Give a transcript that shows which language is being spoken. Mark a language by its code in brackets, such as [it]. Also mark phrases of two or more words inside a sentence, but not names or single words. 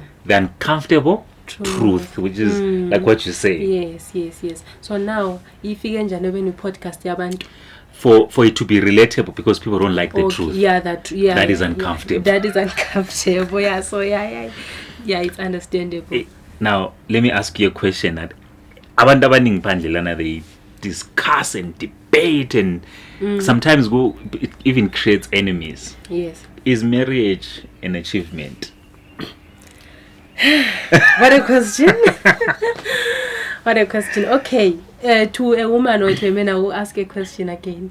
[en] The Uncomfortable Truth, which is like what you say. Yes. So now, if you can when you podcast Yabantu, for it to be relatable, because people don't like the truth. That is uncomfortable. That is uncomfortable. Yeah. So yeah, it's understandable. Now, let me ask you a question that [nd] abantu abaningi phandle lana, [en] they discuss and debate and sometimes it even creates enemies. Yes. Is marriage an achievement? What a question. What a question. Okay. To a woman or to a man, I will ask a question again.